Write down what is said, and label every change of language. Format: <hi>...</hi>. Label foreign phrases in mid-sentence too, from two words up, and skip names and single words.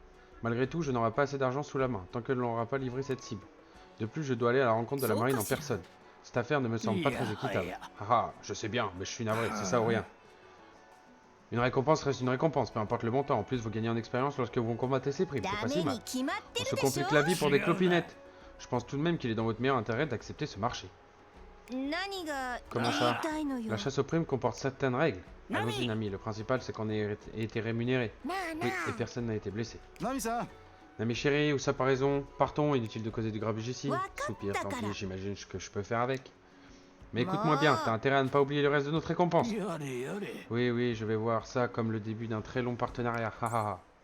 <fr>Malgré tout, je n'aurai pas assez d'argent sous la main, tant que l'on n'aura pas livré cette cible. De plus, je dois aller à la rencontre de la marine en personne. Cette affaire ne me semble pas très équitable. Ah, je sais bien, mais je suis navré, c'est ça ou rien. Une récompense reste une récompense, peu importe le montant. En plus, vous gagnez en expérience lorsque vous combattez ces primes. C'est pas si</fr> <ja>ダメ</ja> <fr>mal.</fr> <ja>に決まって</ja> <fr>On</fr> <ja>る</ja> <fr>se</fr> <ja>でし</ja> <fr>complique la vie pour des</fr> <ja>違うな。</ja> <fr>clopinettes. Je pense tout de même qu'il est dans votre meilleur intérêt d'accepter ce marché.</fr> <ja>ょ何が</ja> <fr>Comment</fr> <ja>言い</ja> <fr>ça</fr> <ja>たいのよ</ja> <fr>La chasse aux primes comporte certaines règles. Nami Allons-y, Nami. Le principal, c'est qu'on ait été rémunéré.</fr> <ja>なあな</ja> <fr>Oui,</fr> <ja>あ</ja> <fr>et personne n'a été blessé.</fr> <ja>ナミさん</ja> <fr>Nami chérie, ou ça par raison. Partons, inutile de causer du grabuge ici.</fr> <ja>Wakata</ja> <fr>Soupir, tant</fr> <ja>kara.</ja> <fr>pis, j'imagine ce que je peux faire avec. Mais Bon. écoute-moi bien, t'as intérêt à ne pas oublier le reste de notre récompense.</fr> <ja>やれやれ。</ja> <fr>Oui, oui, je vais voir ça comme le début d'un très long partenariat. Ha, ha, ha.</fr>